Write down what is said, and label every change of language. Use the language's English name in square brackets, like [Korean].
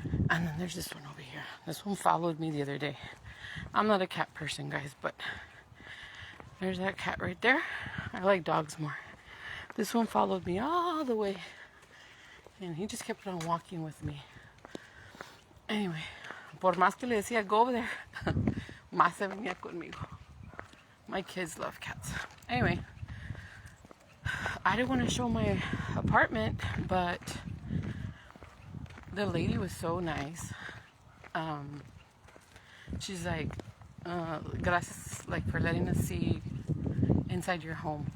[English] And then there's this one over here. This one followed me the other day. I'm not a cat person, guys, but there's that cat right there. I like dogs more. This one followed me all the way. And he just kept on walking with me. Anyway, [Spanish] por más que le decía, [English] go over there, [Spanish] más se venía conmigo. [English] My kids love cats. Anyway, I didn't want to show my apartment, but the lady was so nice. She's like, gracias, like, for letting us see inside your home.